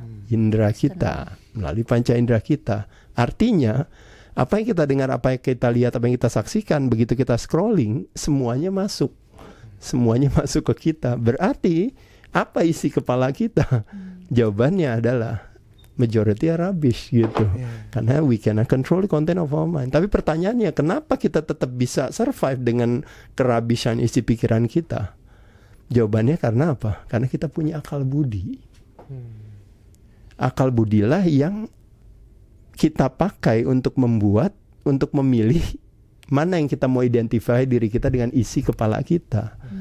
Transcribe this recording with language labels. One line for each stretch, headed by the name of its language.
Indonesian: Indera kita, melalui panca indera kita. Artinya apa yang kita dengar, apa yang kita lihat, apa yang kita saksikan, begitu kita scrolling, semuanya masuk. Semuanya masuk ke kita. Berarti apa isi kepala kita? Jawabannya adalah
English: majority are rubbish
Indonesian: gitu.
English: Karena we cannot control the content of our mind.
Indonesian: Tapi pertanyaannya, kenapa kita tetap bisa survive dengan kerabishan isi pikiran kita? Jawabannya karena apa? Karena kita punya akal budi. Akal budilah yang kita pakai untuk membuat, untuk memilih mana yang kita mau identify diri kita dengan isi kepala kita.